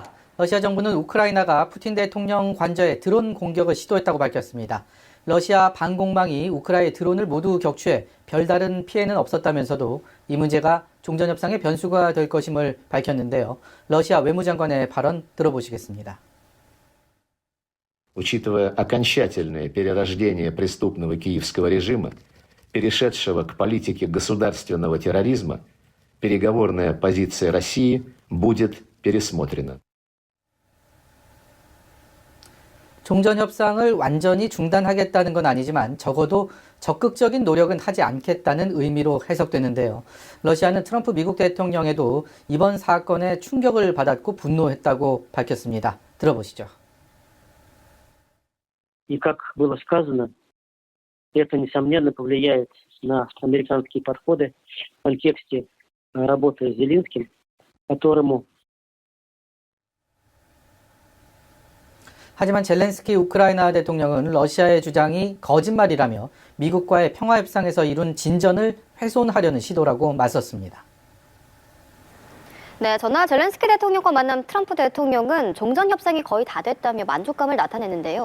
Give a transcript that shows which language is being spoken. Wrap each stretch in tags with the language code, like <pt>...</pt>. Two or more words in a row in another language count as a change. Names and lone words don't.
<ko>러시아 정부는 우크라이나가 푸틴 대통령 관저에 드론 공격을 시도했다고 밝혔습니다. 러시아 반공망이 우크라이나의 드론을 모두 격추해 별다른 피해는 없었다면서도 이 문제가 종전협상의 변수가 될 것임을 밝혔는데요. 러시아 외무장관의 발언 들어보시겠습니다.</ko> <ru>Учитывая окончательное перерождение преступного киевского режима, перешедшего к политике государственного терроризма, переговорная позиция России будет пересмотрена.</ru> <ko>종전협상을 완전히 중단하겠다는 건 아니지만 적어도 적극적인 노력은 하지 않겠다는 의미로 해석되는데요. 러시아는 트럼프 미국 대통령에도 이번 사건에 충격을 받았고 분노했다고 밝혔습니다. 들어보시죠.</ko> <ru>И как было сказано, это, несомненно, повлияет на американские подходы в контексте работы с Зеленским, которому</ru> <ko>하지만 젤렌스키 우크라이나 대통령은 러시아의 주장이 거짓말이라며 미국과의 평화협상에서 이룬 진전을 훼손하려는 시도라고 맞섰습니다. 네, 전날 젤렌스키 대통령과 만난 트럼프 대통령은 종전협상이 거의 다 됐다며 만족감을 나타냈는데요.</ko>